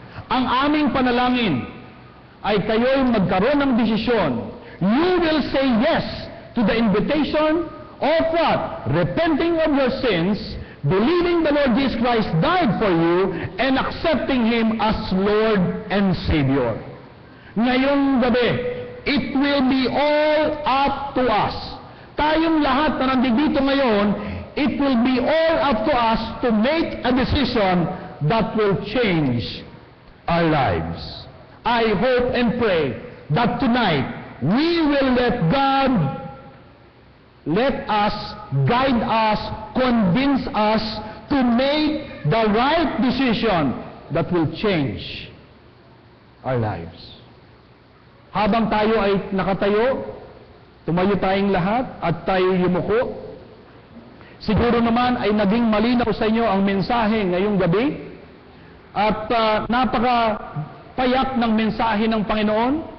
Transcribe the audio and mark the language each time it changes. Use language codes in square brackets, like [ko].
[tl] Ang aming panalangin ay kayo'y magkaroon ng desisyon. [en] You will say yes to the invitation of what? Repenting of your sins, believing the Lord Jesus Christ died for you, and accepting Him as Lord and Savior. [tl] Ngayong gabi, [en] it will be all up to us. [tl] Tayong lahat na nandito ngayon, [en] it will be all up to us to make a decision that will change our lives. I hope and pray that tonight, we will let God let us, guide us, convince us to make the right decision that will change our lives. [tl] Habang tayo ay nakatayo, tumayo tayong lahat at tayo yumuko. Siguro naman ay naging malinaw sa inyo ang mensahe ngayong gabi at napaka-payak ng mensahe ng Panginoon.